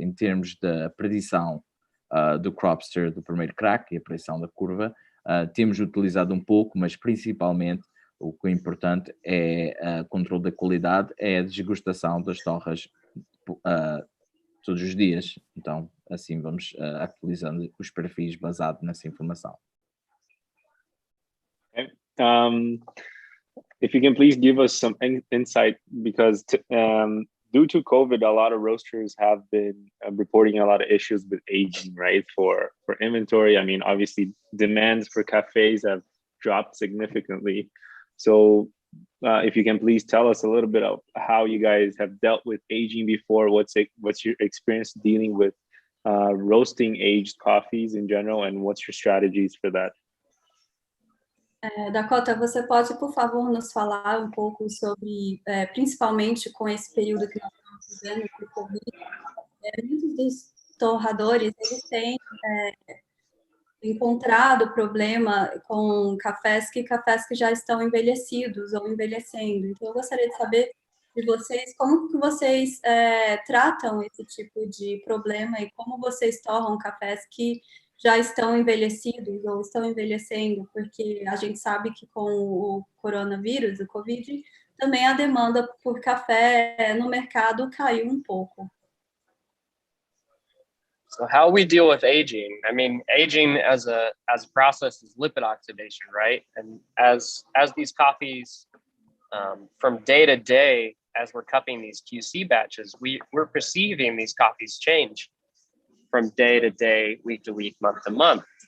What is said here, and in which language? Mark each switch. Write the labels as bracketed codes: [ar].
[pt] Em termos da predição do Cropster do primeiro crack e a predição da curva, temos utilizado um pouco, mas principalmente o que é importante é o controle da qualidade, é a desgustação das torras todos os dias. Então, assim vamos atualizando os perfis baseado nessa informação. [en] Okay. If you can please give us some insight, because due to COVID, a lot of roasters have been reporting a lot of issues with aging, right? For inventory, I mean, obviously demands for cafes have dropped significantly. So if you can please tell us a little bit of how you guys have dealt with aging before, what's your experience dealing with roasting aged coffees in general, and what's your strategies for that? [pt] Dakota, você pode, por favor, nos falar um pouco sobre, principalmente com esse período que nós estamos vivendo com o Covid, muitos dos torradores, eles têm encontrado problema com cafés que já estão envelhecidos ou envelhecendo. Então, eu gostaria de saber de vocês, como que vocês tratam esse tipo de problema e como vocês torram cafés que já estão envelhecidos ou estão envelhecendo, porque a gente sabe que com o coronavírus, o Covid, também a demanda por café no mercado caiu um pouco. [en] So how we deal with aging? I mean, aging as a process is lipid oxidation, right? And as these coffees, from day to day, as we're cupping these QC batches, we're perceiving these coffees change from day to day, week to week, month to month.